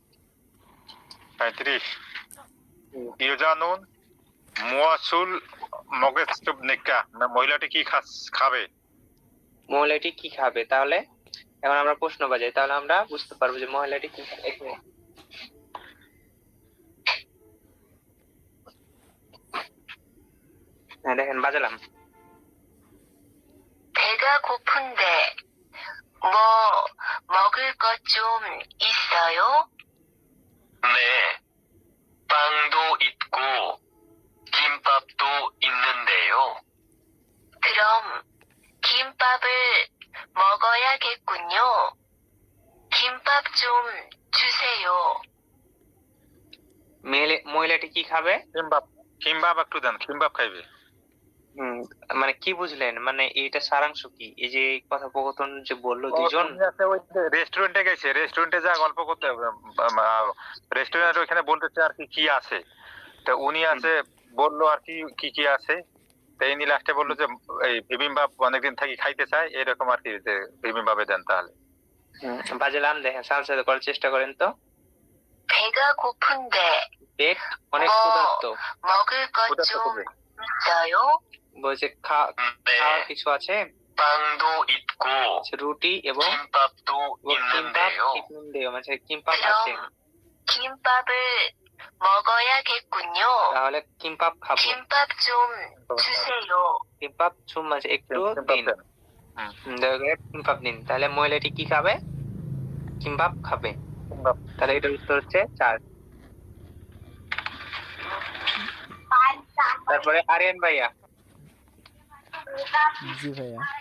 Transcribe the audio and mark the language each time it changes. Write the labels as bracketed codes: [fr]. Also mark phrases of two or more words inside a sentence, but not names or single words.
[ko] 여자는 무엇을 먹습니까, [bn] মহিলাটি কি খাবে? মহিলাটি কি খাবে? তাহলে এখন আমরা প্রশ্ন বাজাই, তাহলে আমরা বুঝতে পারবো যে মহিলাটি কি খাবে। হ্যাঁ দেখেন বাজালাম। [ko] 배가 고픈데 뭐 먹을 것 좀 있어요? 네, 빵도 있고 김밥도 있는데요. 그럼 김밥을 먹어야겠군요. 김밥 좀 주세요. [bn] মহিলাটি কি খাবে? কিমবাব একটু দেন, কিমবাব খাইবে। মানে কি বুঝলেন? মানে এটা সারাংশ কি? এই যে কথোপকথন যে বললো দুজন রেস্টুরেন্টে গেছে, রেস্টুরেন্টে যা গল্প করতে হবে, রেস্টুরেন্ট ওখানে বলতেছে আর কি আছে, তো উনি আছে বললো আর কি কি আছে, তো ইনি লাস্টে বললো যে এই বিবিম্বাপ অনেকদিন থাকি খাইতে চায়, এরকম আর কি, যে বিবিম্বাপে দেন। তাহলে বাজালাম, দেখেন সাথে করার চেষ্টা করেন তো। [ko] 배가 고픈데 [bn] পেট অনেক ক্ষুধার্ত, [ko] 먹을 것 좀 있어요? [bn] বলছে খাওয়ার কিছু আছে? [ko] 빵도 있고 [bn] রুটি এবং [ko] 김밥도 [bn] কিম্পাপ [ko] 있는데요. [bn] মানে কিম্পাপ আছে। [ko] 그럼 김밥을 먹어야겠군요. [bn] তাহলে কিম্পাপ খাবো। [ko] 김밥 좀 주세요. 김밥 좀 [bn] মানে একটু দিন। কিম্পাপ দিন। তাহলে মহিলাটি কি খাবে? কিম্পাপ খাবে। তাহলে এটার উত্তর হচ্ছে 4। তারপরে আরিয়ান ভাইয়া। জি ভাইয়া।